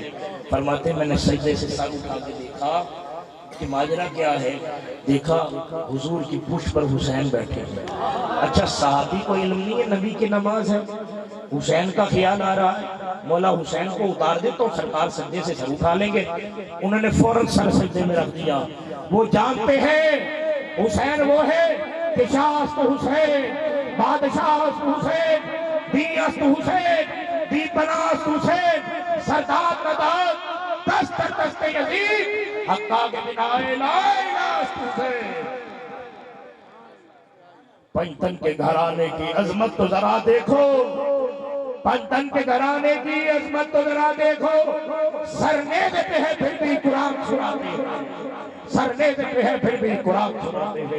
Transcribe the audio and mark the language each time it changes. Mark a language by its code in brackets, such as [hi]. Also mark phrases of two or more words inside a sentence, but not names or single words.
[ur] فرماتے میں نے سجدے سے سر اٹھا کے دیکھا کہ ماجرا کیا ہے، دیکھا حضور کی پشت پر حسین بیٹھے ہیں۔ اچھا صحابی کو علم نہیں ہے نبی کی نماز ہے، حسین کا خیال آ رہا ہے مولا حسین کو اتار دے تو سرکار سجدے سے سر اٹھا لیں گے، انہوں نے فوراً سر سجدے میں رکھ دیا۔ وہ جانتے ہیں حسین وہ ہے کہ [fa] شاہ است حسین بادشاہ است حسین دی است حسین دی بنا است حسین سرداد نداد دست دست یزید حقا کے بنائے [ar] لا الہ [fa] است حسین۔ [ur] پنجتن کے گھرانے کی عظمت تو ذرا دیکھو، پنجتن کے گھرانے کی عظمت تو ذرا دیکھو، سرنیزے پہ ہے پھر بھی قرآن سناتے ہیں، سرنیزے پہ ہے پھر بھی قرآن سناتے ہیں۔